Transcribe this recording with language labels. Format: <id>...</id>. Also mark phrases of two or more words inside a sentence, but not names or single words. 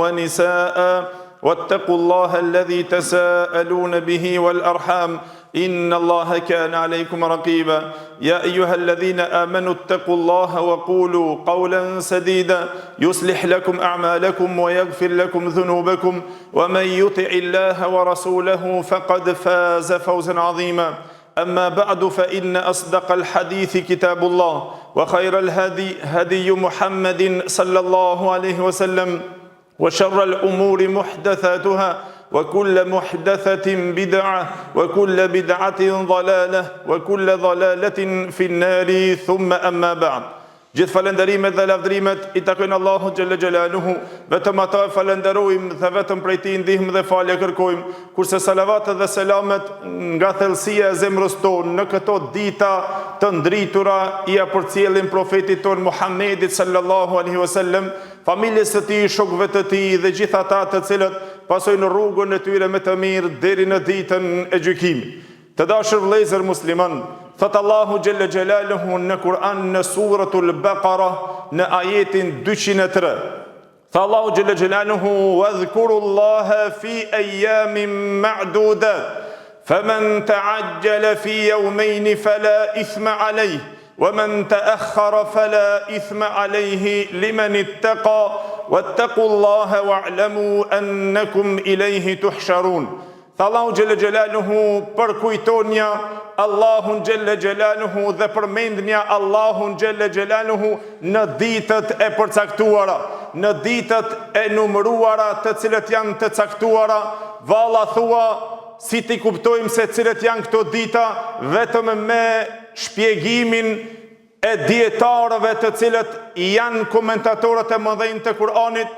<ar>ونساء واتقوا الله الذي تساءلون به والأرحام إن الله كان عليكم رقيبا يا أيها الذين آمنوا اتقوا الله وقولوا قولا سديدا يصلح لكم أعمالكم ويغفر لكم ذنوبكم ومن يطع الله ورسوله فقد فاز فوزا عظيما أما بعد فإن أصدق الحديث كتاب الله وخير الهدي هدي محمد صلى الله عليه وسلم وشر الأمور محدثاتها وكل محدثة بدعة وكل بدعة ضلالة وكل ضلالة في النار ثم أما بعد</ar> <sq>Gjithë falenderimet dhe lavdrimet I takojnë Allahu</sq> <ar>جل جلاله,</ar> <sq>vetëm ata falenderojmë dhe vetëm prej Tij ndihmë dhe falje kërkojmë, kurse salavatet dhe selamet nga thellësia e zemrës tonë në këto dita të ndritura I përcjellin profetit tonë Muhammedit</sq> <ar>صلى الله عليه وسلم,</ar> <sq>familjes së tij, shokëve të tij dhe gjithë ata të cilët pasojnë rrugën e tyre me të mirë deri në ditën e gjykimit. Të dashur vëllezër musliman, thot Allahu</sq> <ar>جل جلاله</ar> <sq>në Kur'an në</sq> <ar>سورة البقرة</ar> <sq>në ajetin 203. Tha Allahu</sq> <ar>جل جلاله واذكروا الله في أيام معدودات فمن تعجل في يومين فلا إثم عليه ومن تأخر فلا إثم عليه لمن اتقى واتقوا الله واعلموا أنكم إليه تحشرون.</ar> <sq>Allahu</sq> <ar>جل جلاله</ar> <sq>përkujtonja Allahun</sq> <ar>جل جلاله</ar> <sq>dhe përmendnja Allahun</sq> <ar>جل جلاله</ar> <sq>në ditët e përcaktuara, në ditët e numëruara të cilët janë të caktuara. Valla thua si ti kuptojmë se cilët janë këto dita vetëm me shpjegimin e dietarëve të cilët janë komentatorët e mëdhenj të Kur'anit.</sq>